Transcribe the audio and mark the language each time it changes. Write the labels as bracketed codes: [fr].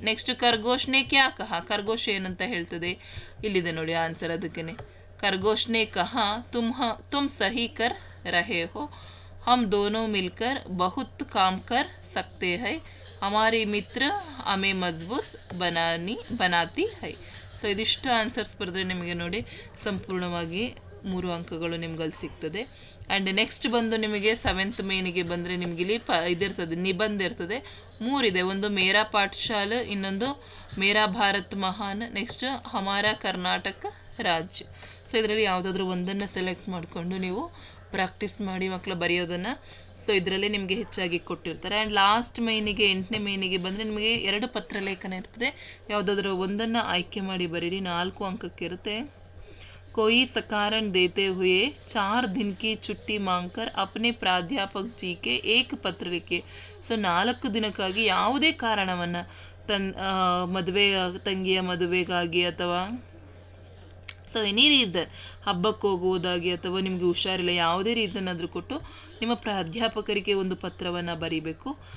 [kn] Next [hi] ಖರ್ಗೋಶ್ನೆ ಕ್ಯಾ ಕಹಾ. [kn] ಖರ್ಗೋಶ್ ಏನಂತ ಹೇಳ್ತದೆ, ಇಲ್ಲಿದೆ ನೋಡಿ ಆನ್ಸರ್ ಅದಕ್ಕೇನೆ. [hi] ಖರ್ಗೋಶ್ನೆ ಕಹಾ ತುಮ್ ಸಹಿ ಕರ್ ರಹೆ ಹೋ हम दोनों मिलकर बहुत काम कर सकते हैं हमारी मित्र हमें मजबूत बनाती है. [kn] ಸೊ ಇದಿಷ್ಟು ಆನ್ಸರ್ಸ್ ಬರೆದ್ರೆ ನಿಮಗೆ ನೋಡಿ ಸಂಪೂರ್ಣವಾಗಿ 3 ಅಂಕಗಳು ನಿಮ್ಗಲ್ಲಿ ಸಿಗ್ತದೆ. ಆ್ಯಂಡ್ ನೆಕ್ಸ್ಟ್ ಬಂದು ನಿಮಗೆ 7th ಮೇನಿಗೆ ಬಂದರೆ ನಿಮ್ಗೆ ಇಲ್ಲಿ ಇದಿರ್ತದೆ, ನಿಬಂಧ ಇರ್ತದೆ. 3 ಇದೆ, ಒಂದು ಮೇರಾ ಪಾಠಶಾಲೆ, ಇನ್ನೊಂದು ಮೇರಾ ಭಾರತ್ ಮಹಾನ್, ನೆಕ್ಸ್ಟ್ ಹಮಾರಾ ಕರ್ನಾಟಕ ರಾಜ್ಯ. ಸೊ ಇದರಲ್ಲಿ ಯಾವುದಾದ್ರೂ ಒಂದನ್ನು ಸೆಲೆಕ್ಟ್ ಮಾಡಿಕೊಂಡು ನೀವು ಪ್ರಾಕ್ಟೀಸ್ ಮಾಡಿ ಮಕ್ಕಳು ಬರೆಯೋದನ್ನು. ಸೊ ಇದರಲ್ಲೇ ನಿಮಗೆ ಹೆಚ್ಚಾಗಿ ಕೊಟ್ಟಿರ್ತಾರೆ. ಆ್ಯಂಡ್ ಲಾಸ್ಟ್ ಮೇನಿಗೆ 8ನೇ ಮೇನಿಗೆ ಬಂದರೆ ನಿಮಗೆ 2 ಪತ್ರಲೇಖನ ಇರ್ತದೆ. ಯಾವುದಾದ್ರೂ ಒಂದನ್ನು ಆಯ್ಕೆ ಮಾಡಿ ಬರೀರಿ, 4 ಅಂಕಕ್ಕೆ ಇರುತ್ತೆ. [hi] कोई सकारण देते हुए 4 दिन की छुट्टी मांगकर अपने प्राध्यापक जी के एक पत्र लिखे. [kn] ಸೊ 4 ದಿನಕ್ಕಾಗಿ ಯಾವುದೇ ಕಾರಣವನ್ನು ಮದುವೆ ತಂಗಿಯ ಮದುವೆಗಾಗಿ ಅಥವಾ ಸೊ [en] any reason, [kn] ಹಬ್ಬಕ್ಕೆ ಹೋಗುವುದಾಗಿ ಅಥವಾ ನಿಮಗೆ ಹುಷಾರಿಲ್ಲ ಯಾವುದೇ ರೀಸನ್ ಆದರೂ ಕೊಟ್ಟು ನಿಮ್ಮ ಪ್ರಾಧ್ಯಾಪಕರಿಗೆ ಒಂದು ಪತ್ರವನ್ನು ಬರೀಬೇಕು.